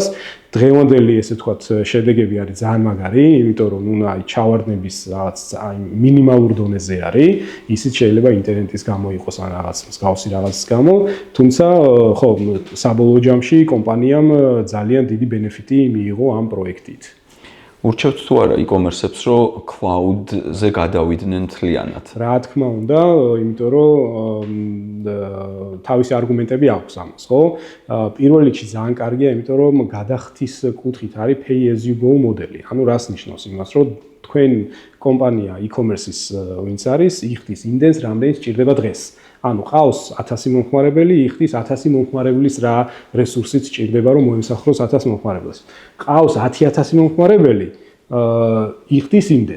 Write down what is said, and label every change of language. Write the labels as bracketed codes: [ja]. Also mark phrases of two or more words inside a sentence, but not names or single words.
[ka] დღევანდელი ესე ვთქვათ შედეგები არის ძალიან მაგარი, იმიტომ რომ ნუ აი ჩავარდნების რაღაც აი მინიმალურ დონეზე არის, ისიც შეიძლება ინტერნეტის გამო იყოს ან რაღაც მსგავსი რაღაცის გამო, თუმცა ხო, საბოლოო ჯამში კომპანიამ ძალიან დიდი ბენეფიტი მიიღო ამ პროექტით. ურჩევთ თუ არა e-commerce-ებს რომ cloud-ზე გადავიდნენ მთლიანად? რა თქმა უნდა, იმიტომ რომ თავისი არგუმენტები აქვს ამას, ხო? პირველ რიგში ძალიან კარგია, იმიტომ რომ გადახდის კუთხით არის [en] pay as you go [ka] მოდელი. ანუ რას ნიშნავს იმას, რომ თქვენ კომპანია e-commerce-ის ვინც არის, იხდის იმდენს, რამდენიც ჭირდება დღეს. ანუ ყავს 1000 მომხმარებელი, იხდის 1000 მომხმარებლის რა რესურსით ჭირდება, რომ მოემსახუროს 1000 მომხმარებელს. ყავს 10000 მომხმარებელი, იხდის იმდენს.